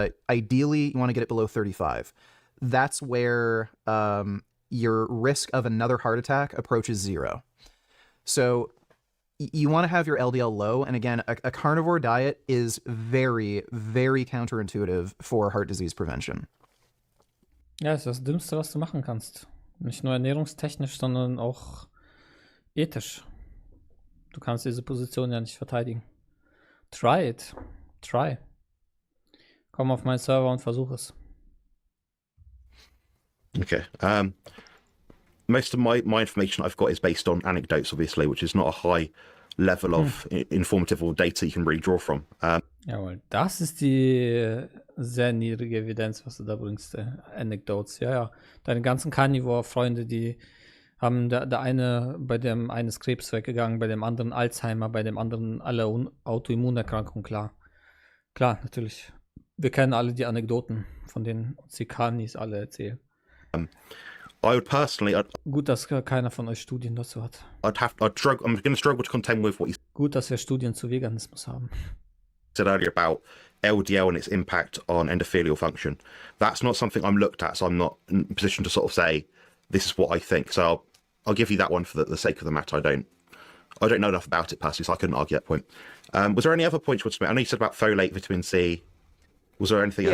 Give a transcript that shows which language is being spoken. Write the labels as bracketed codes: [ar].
[en] Ideally, you want to get it below 35. That's where your risk of another heart attack approaches zero. So you want to have your LDL low. And again, a carnivore diet is very, very counterintuitive for heart disease prevention. [de] Ja, das ist das Dümmste, was du machen kannst. Nicht nur ernährungstechnisch, sondern auch ethisch. Du kannst diese Position ja nicht verteidigen. [en] Try it. Try. [de] Komm auf meinen Server und versuch es. [en] Okay. Most of my information I've got is based on anecdotes, obviously, which is not a high level of informative or data you can really draw from. [de] Jawohl, das ist die sehr niedrige Evidenz, was du da bringst. Anecdotes, ja. Deine ganzen Carnivore-Freunde, die haben der eine, bei dem einen ist Krebs weggegangen, bei dem anderen Alzheimer, bei dem anderen alle Autoimmunerkrankungen, klar. Klar, natürlich. Wir kennen alle die Anekdoten, von denen uns die Carnis alle erzählen. [en] I would personally, [de] Gut, dass keiner von euch Studien dazu hat. [en] I'm going to struggle to contend with what you [de] Gut, dass wir Studien zu Veganismus haben. [en] said earlier about LDL and its impact on endothelial function. That's not something I'm looked at, so I'm not in a position to sort of say this is what I think. So I'll give you that one for the sake of the matter. I don't know enough about it personally, so I couldn't argue that point. Was there any other points you wanted to make? I know you said about folate, vitamin C. Was there anything else?